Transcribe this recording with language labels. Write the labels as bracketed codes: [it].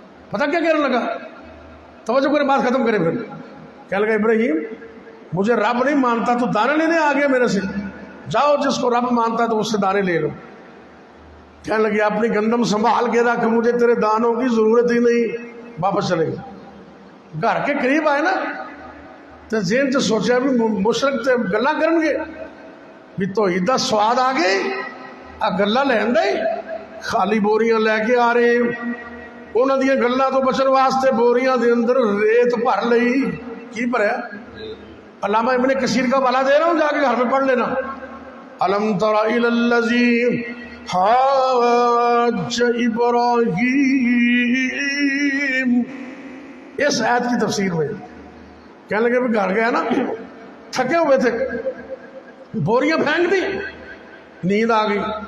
[ur] پتہ کیا کہنے لگا؟ توجہ کرے بات ختم کرے. پھر کہنے لگا ابراہیم مجھے رب نہیں مانتا تو دانے لینے آ گیا میرے سے، جاؤ جس کو رب مانتا ہے تو اس سے دانے لے لو. کہنے لگے اپنی گندم سنبھال کے رکھ، مجھے تیرے دانوں کی ضرورت ہی نہیں. واپس چلے گئے. گھر کے قریب آئے نا تو ذہن سے سوچا بھی [pa] مشرک تے گلا کرن گے بھی توحید دا سواد آ گئے آ گلا لین دے. [ur] خالی بوریاں لے کے آ رہے ہیں. [pa] انہاں دیاں گلاں تو بچن واسطے بوریاں دے اندر ریت بھر لئی. کی بھریا؟ [ur] علامہ ابن کثیر کا حوالہ دے رہا ہوں، جا کے گھر میں پڑھ لینا. [ar] الم تر الی الذی حاج ابراہیم، [ur] اس آیت کی تفسیر میں کہنے لگے گھر گیا نا تھکے ہوئے تھے، بوریاں پھینک دی، نیند آ گئی.